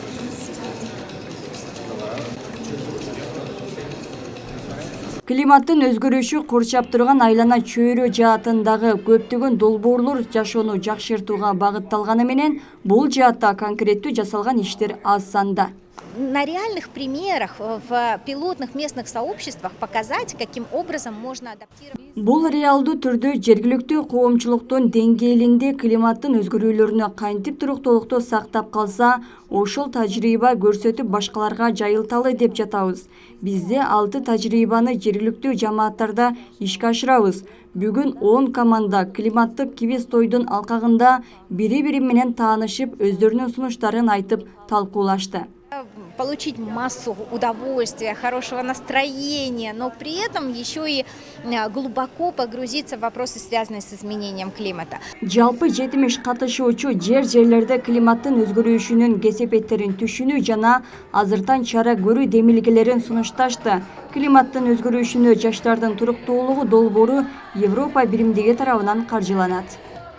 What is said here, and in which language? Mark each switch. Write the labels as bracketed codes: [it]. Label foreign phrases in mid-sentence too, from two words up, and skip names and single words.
[ky] Климаттын өзгөрүшү курчап турган айлана чөйрө жаатындагы көптөгөн долбоорлор жашоону жакшыртууга багытталганы менен бул жаатта конкреттүү жасалган иштер аз санда. [ru] На реальных примерах в пилотных местных сообществах показать, каким образом можно адаптировать. [ky] Бул реалдуу түрдө жергиликтүү коомчулуктун деңгээлинде климаттын өзгөрүүлөрүнө кантип туруктуулукту сактап калса, ошол тажрыйба көрсөтүп башкаларга жайылталы деп жатабыз. Бизде 6 тажрыйбаны жергиликтүү жамааттарда ишке ашырабыз. Бүгүн 10 команда климаттык кибиз тойдун алкагында бири-бири менен таанышып, өздөрүнүн сунуштарын айтып талкуулашты. [ru] Получить массу удовольствия, хорошего настроения, но при этом еще и глубоко погрузиться в вопросы, связанные с изменением климата. [ky] Жалпы 70 катышуучу жерлерде климаттын өзгөрүшүнүн кесепеттерин түшүнүү жана азыртан чара көрүү демилгелерин сунушташты. Климаттын өзгөрүшүнө жаштардын туруктуулугу долбоору Европа биримдиги тарабынан каржыланат.